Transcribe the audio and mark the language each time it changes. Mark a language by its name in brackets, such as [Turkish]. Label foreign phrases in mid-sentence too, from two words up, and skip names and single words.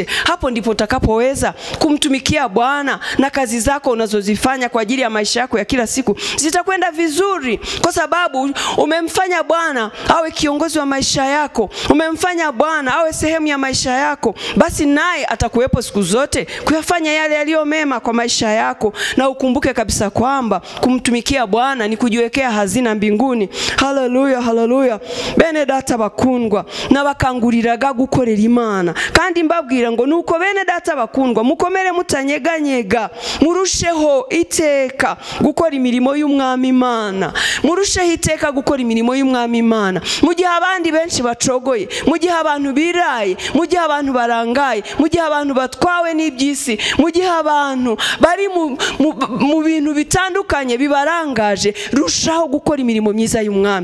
[Swahili] Hapo ndipo utakapoweza kumtumikia Bwana, na kazi zako unazozifanya kwa ajili ya maisha yako ya kila siku zitakwenda vizuri, kwa sababu umemfanya Bwana awe kiongozi wa maisha yako. Umemfanya Bwana awe sehemu ya maisha yako. Basi naye atakuwepo siku zote kuyafanya yale yaliyo mema kwa maisha yako. Na ukumbuke kabisa kwamba kumtumikia Bwana ni kujiwekea hazina mbinguni. Haleluya, haleluya. [Kinyarwanda] Bene data bakundwa na bakanguriraga gukorera Imana, kandi mbabwira ngo nuko bene data bakundwa mukomere mutanyeganyega, murusheho iteka gukora imirimo y'Umwami Imana. Murusheho iteka gukora imirimo y'Umwami Imana. Mu gihe abandi benshi bacogoye, mu gihe abantu biraye, mu gihe abantu baranga, barangaye, mu gihe abantu batwawe n'iby'isi, mu gihe abantu bari mu bintu bitandukanye bibarangaje, rushaho gukora imirimo myiza y'umwami.